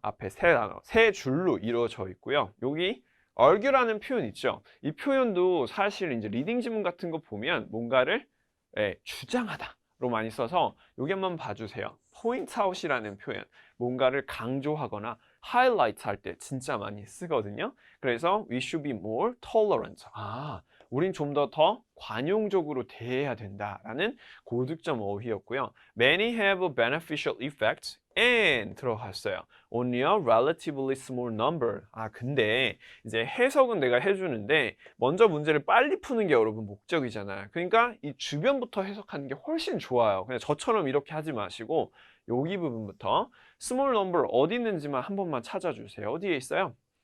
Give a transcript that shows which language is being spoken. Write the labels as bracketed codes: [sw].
[ko] 앞에 세 단어, 세 줄로 이루어져 있고요. 여기 argue라는 표현 있죠. 이 표현도 사실 이제 리딩 지문 같은 거 보면 뭔가를 주장하다로 많이 써서 여기 한번 봐주세요. point out이라는 표현, 뭔가를 강조하거나 highlight 할 때 진짜 많이 쓰거든요. [en] 그래서 we should be more tolerant. [ko] 우린 좀 더 관용적으로 대해야 된다라는 고득점 어휘였고요. [en] Many have a beneficial effect and [ko] 들어갔어요. [en] Only a relatively small number. [ko] 근데 이제 해석은 내가 해주는데 먼저 문제를 빨리 푸는 게 여러분 목적이잖아요. 그러니까 이 주변부터 해석하는 게 훨씬 좋아요. 그냥 저처럼 이렇게 하지 마시고 여기 부분부터 small number 어디 있는지만 한 번만 찾아주세요. 어디에 있어요?